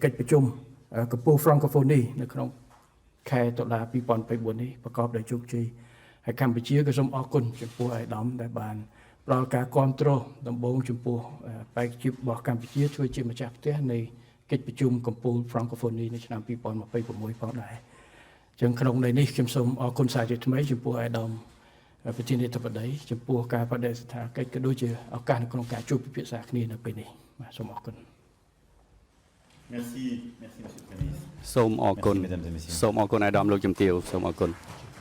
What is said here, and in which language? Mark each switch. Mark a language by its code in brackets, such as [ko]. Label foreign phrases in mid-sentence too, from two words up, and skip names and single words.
[km] កិច្ចប្រជុំកម្ពុជា Francophonie នៅក្នុងខែតុលា2024នេះប្រកបដោយជោគជ័យហើយកម្ពុជាក៏សូមអរគុណចំពោះអាដាមដែលបានផ្ដល់ការគាំទ្រដំបូងចំពោះបេក្ខភាពរបស់កម្ពុជាជួយជាម្ចាស់ផ្ទះនៃកិច្ចប្រជុំកម្ពុជា Francophonie នៅឆ្នាំ2026ផងដែរអញ្ចឹងក្នុងន័យនេះខ្ញុំសូមអរគុណសាជាថ្មីចំពោះអាដាមប្រធានាធិបតីចំពោះការបដិសេធកិច្ចក៏ដូចជាឱកាសនៅក្នុងការជួបពិភាក្សាគ្នានៅពេលនេះបាទសូមអរគុណ [fr] Merci, monsieur le Premier ministre. [km] សូមអរគុណសូមអរគុណអាដាមលោកជំទាវសូមអរគុណ